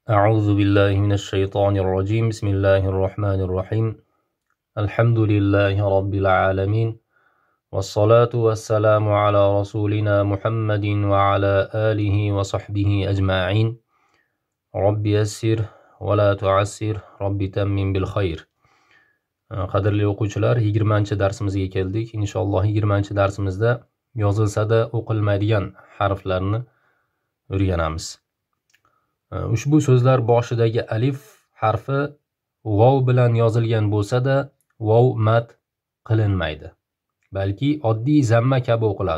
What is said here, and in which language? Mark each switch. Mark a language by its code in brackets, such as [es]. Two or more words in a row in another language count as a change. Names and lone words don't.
[ar] أعوذ بالله من الشيطان الرجيم بسم الله الرحمن الرحيم الحمد لله رب العالمين والصلاة والسلام على رسولنا محمد وعلى آله وصحبه أجمعين رب يسر ولا تعسر رب تمم بالخير. [uz] Qadrli o'quvchilar, 20-darsimizga keldik. Inshaalloh 20-darsimizda yozilsa-da o'qilmaydigan harflarni o'rganamiz. Ushbu so'zlar boshidagi alif harfi vov bilan yozilgan bo'lsa-da, vov mat qilinmaydi, balki oddiy zamma kabi o'qiladi.